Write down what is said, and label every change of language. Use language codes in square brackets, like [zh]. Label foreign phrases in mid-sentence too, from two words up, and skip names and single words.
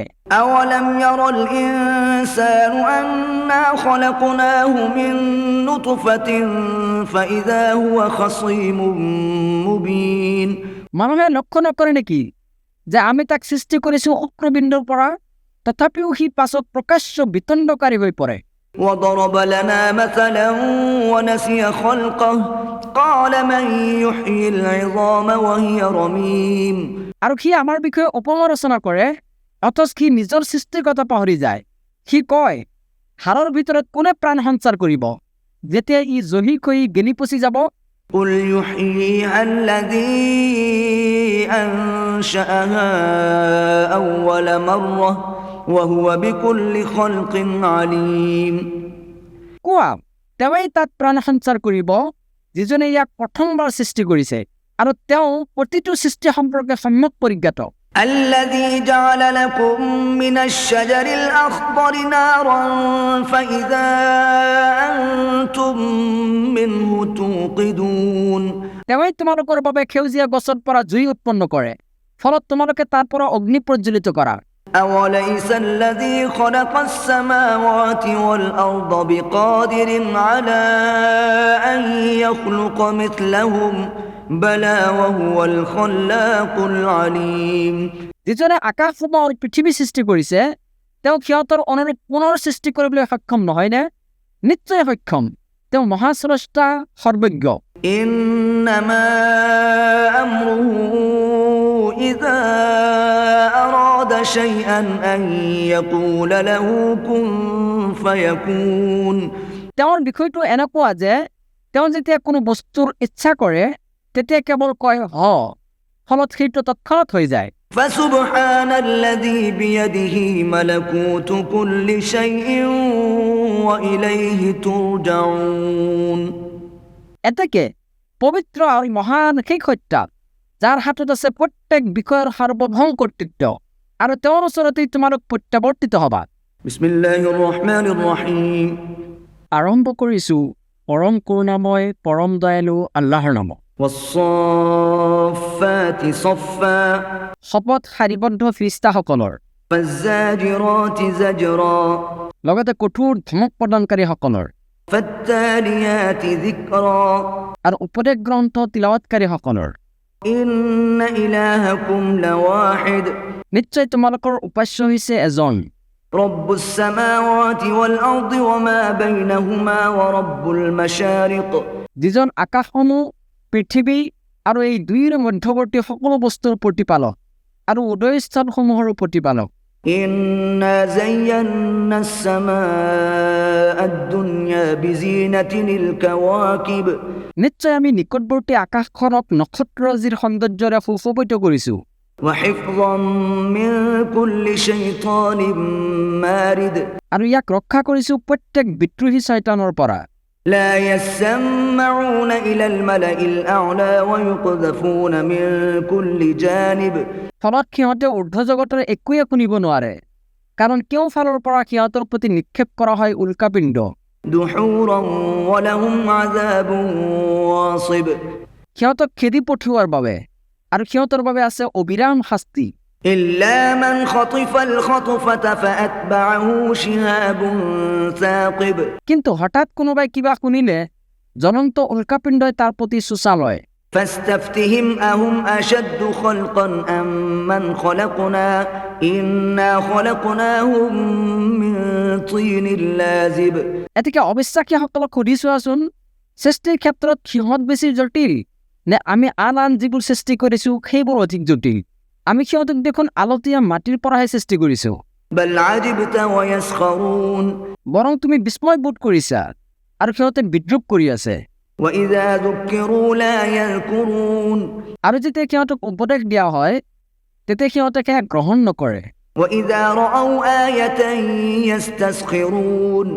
[ar] أولم ير الإنسان أنا خلقناه من نطفة فإذا هو خصيم مبين [as] মানুহে লক্ষ্য নকৰে নেকি যে আমি তাক সৃষ্টি কৰিছোঁ শুক্ৰবিন্দুৰ পৰা, তথাপিও সি পাছত প্ৰকাশ্য বিতণ্ডকাৰী হৈ পৰে। [ar] وضرب لنا مثلا ونسي خلقه قال من يحيي العظام وهي رميم [as] আৰু সি আমাৰ বিষয়ে উপমা ৰচনা কৰে, অথচ সি নিজৰ সৃষ্টিৰ কথা পাহৰি যায়। সি কয় হাড়ৰ ভিতৰত কোনে প্ৰাণ সঞ্চাৰ কৰিব যেতিয়া ই জ্বলি কৈ গেলি পচি যাব [ar] قل يحييها الذي أنشأها أول مرة وهو بكل خلق عليم [as] কোৱা তেওঁই তাত প্ৰাণ সঞ্চাৰ কৰিব যিজনে ইয়াক প্ৰথমবাৰ সৃষ্টি কৰিছে আৰু তেওঁ প্ৰতিটো সৃষ্টি সম্পৰ্কে সম্যক পৰিজ্ঞাত [ar] الذي جعل لكم من الشجر الأخضر نارا فإذا أنتم منه توقدون [as] তেওঁই তোমালোকৰ বাবে সেউজীয়া গছৰ পৰা জুই উৎপন্ন কৰে ফলত তোমালোকে তাৰ পৰা অগ্নি প্ৰজ্বলিত কৰা [ar] أوليس الذي خلق السماوات والأرض بقادر على أن يخلق مثلهم بلى وهو الخلاق العليم [as] যিজনে আকাশসমূহ আৰু পৃথিৱী সৃষ্টি কৰিছে তেওঁ সিহঁতৰ অনুৰূপ পুনৰ সৃষ্টি কৰিবলৈ সক্ষম নহয়নে নিশ্চয় সক্ষম তেওঁ মহাস্ৰষ্টা সৰ্বজ্ঞ [ar] إنما أمره إذا أراد شيئا أن يقول له كن فيكون [as] তেওঁৰ বিষয়টো এনেকুৱা যে তেওঁ যেতিয়া কোনো বস্তুৰ ইচ্ছা কৰে তেতিয়া কেৱল কয় হ ফলত সেইটো তৎক্ষণাৎ হৈ যায় [ar] فسبحان الذي بيده ملكوت كل شيء وإليه ترجعون [as] এতেকে পবিত্ৰ আৰু মহান সেই সত্তা যাৰ হাতত আছে প্ৰত্যেক বিষয়ৰ সাৰ্বভৌম কৰ্তৃত্ব আৰু তেওঁৰ ওচৰতেই তোমালোক প্ৰত্যাৱৰ্তিত হবা [ar] بسم الله الرحمن الرحيم [as] আৰম্ভ কৰিছো পৰম কৰুণাময় পৰম দয়ালু আল্লাহৰ নামত [ar] والصافات صفا [as] শপত শাৰীবদ্ধ ফিৰিষ্টাসকলৰ [ar] فالزاجرات زجرا [as] লগতে কঠোৰ ধমক প্ৰদানকাৰীসকলৰ [ar] فالتاليات ذكرا [as] আৰু উপদেশ গ্ৰন্থ তিলাৱৎকাৰীসকলৰ [ar] إن إلهكم لواحد [as] নিশ্চয় তোমালোকৰ উপাস্য হৈছে এজন [ar] رب السماوات والأرض وما بينهما ورب المشارق [as] যিজন আকাশসমূহ পৃথিৱী আৰু এই দুইৰ মধ্যৱৰ্তী সকলো বস্তুৰ প্ৰতিপালক আৰু উদয়স্থলসমূহৰ প্ৰতিপালক [ar] إنا زينا السماء الدنيا بزينة الكواكب [as] নিশ্চয় আমি নিকটৱৰ্তী আকাশখনক নক্ষত্ৰৰাজিৰ সৌন্দৰ্যৰে সুশোভিত কৰিছোঁ [ar] وحفظا من كل شيطان مارد [as] আৰু ইয়াক ৰক্ষা কৰিছোঁ প্ৰত্যেক বিদ্ৰোহী শয়তানৰ পৰা [ar] لا يسمعون إلى الملأ الأعلى ويقذفون من كل جانب [as] ফলত সিহঁতে ঊৰ্ধ্বজগতৰ একোৱে শুনিব নোৱাৰে কাৰণ কেওফালৰ পৰা সিহঁতৰ প্ৰতি নিক্ষেপ কৰা হয় উল্কাপিণ্ড [ar] دحورا ولهم عذاب واصب [as] সিহঁতক খেদি পঠিওৱাৰ বাবে আৰু সিহঁতৰ বাবে আছে অবিৰাম শাস্তি [ar] إلا من خطف الخطفة فأتبعه شهاب ثاقب [as] কিন্তু হঠাৎ কোনোবাই কিবা শুনিলে জ্বলন্ত উল্কাপিণ্ডই তাৰ প্ৰতি চোচা লয় [ar] فاستفتهم أهم أشد خلقا أم من خلقنا إنا خلقناهم من طين لازب [as] এতেকে অবিশ্বাসীসকলক সুধি চোৱাচোন সৃষ্টিৰ ক্ষেত্ৰত সিহঁত বেছি জটিল নে আমি আন যিবোৰ সৃষ্টি কৰিছোঁ সেইবোৰ অধিক জটিল আমি সিহঁতক দেখোন আলতীয়া মাটিৰ পৰাহে সৃষ্টি কৰিছোঁ [ar] بل عجبت ويسخرون [as] বৰং তুমি বিস্ময় বোধ কৰিছা আৰু সিহঁতে বিদ্ৰূপ কৰি আছে [ar] وإذا ذكروا لا يذكرون [as] আৰু যেতিয়া সিহঁতক উপদেশ দিয়া হয় তেতিয়া সিহঁতে সেয়া গ্ৰহণ নকৰে [ar] وإذا رأوا آية يستسخرون